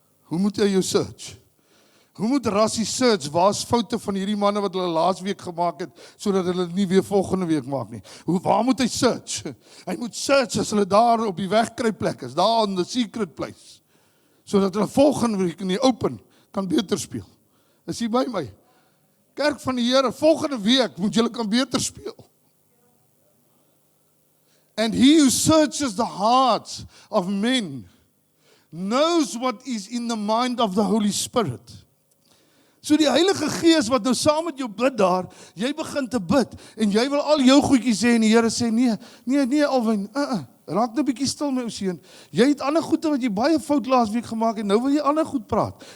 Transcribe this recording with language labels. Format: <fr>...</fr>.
<af>Hoe moet hy jou search? Hoe moet Rassie search? Waar's foute van hierdie manne wat hulle laasweek gemaak het, sodat hulle dit nie weer volgende week maak nie? Waar moet hy search? Hy moet search as hulle daar op die wegkruipplek is, daar</af> <en>in the secret place,</en> <af>sodat hulle volgende week in die open kan beter speel. Is jy by my? Kerk van die Here, volgende week moet julle kan beter speel.</af> <en>And he who searches the hearts of men knows what is in the mind of the Holy Spirit.</en> <af>So die Heilige Gees wat nou saam met jou bid daar, jy begin te bid, en jy wil al jou goedjies sê, en die Here sê, nee Alwyn, raak nou bietjie stil my ou seun. Jy het ander goede wat jy baie fout laasweek gemaak het, nou wil jy ander goed praat.</af>